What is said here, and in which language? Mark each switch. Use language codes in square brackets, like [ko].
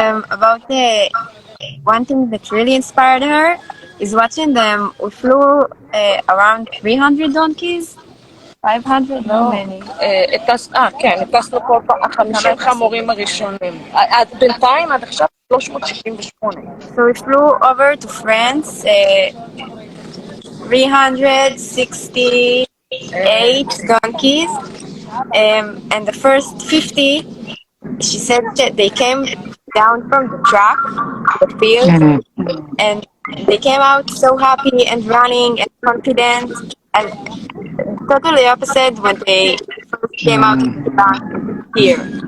[en] about the one thing that really inspired her is watching them. We flew around 300 donkeys, 500, no many. [he] כן, הטסנו כל פעם 50 חמורים הראשונים. בינתיים עד עכשיו 368. [en] So we flew over to France, 368 donkeys, and the first 50, she said that they came down from the truck, the field, and they came out so happy and running and confident, and totally opposite when they first came out of the bank here.